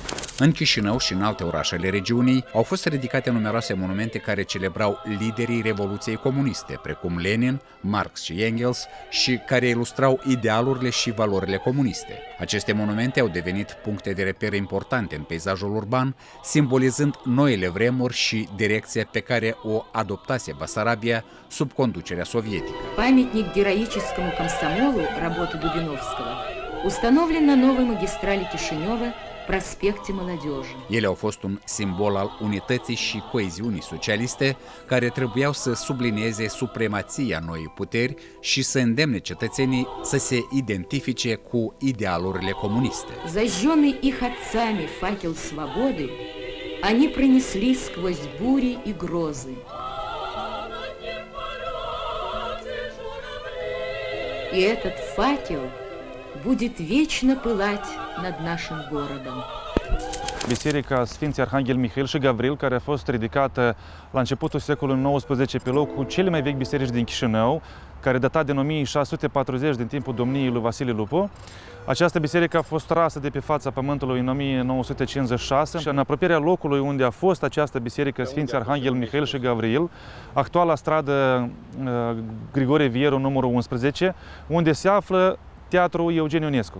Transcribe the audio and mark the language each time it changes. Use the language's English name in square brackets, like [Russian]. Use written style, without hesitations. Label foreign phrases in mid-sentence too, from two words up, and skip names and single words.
[Romanian] În Chișinău și în alte orașe ale regiunii au fost ridicate numeroase monumente care celebrau liderii Revoluției comuniste, precum Lenin, Marx și Engels, și care ilustrau idealurile și valorile comuniste. Aceste monumente au devenit puncte de reper importante în peisajul urban, simbolizând noile vremuri și direcția pe care o adoptase Basarabia sub conducerea sovietică. [Russian] Памятник героическому комсомолу работы Дубиновского установлен на новой магистрали Кишинева, проспекте Молодежи. [Romanian] Ele au fost un simbol al unității și coeziunii socialiste care trebuiau să sublinieze supremația noii puteri și să îndemne cetățenii să se identifice cu idealurile comuniste. [Russian] Зажженный их отцами факел свободы, они пронесли сквозь бури и грозы. И этот факел будет вечно пылать над нашим городом. [Romanian] Biserica Sfinții Arhanghel Mihail și Gavril, care a fost ridicată la începutul secolului XIX pe locul cele mai vechi biserici din Chișinău, care data din 1640, din timpul domniei lui Vasile Lupu. Această biserică a fost rasă de pe fața pământului în 1956 și în apropierea locului unde a fost această biserică Sfinții Arhanghel Mihail și Gavril, actuala stradă Grigore Vieru, numărul 11, unde se află Teatrul Eugen Ionescu.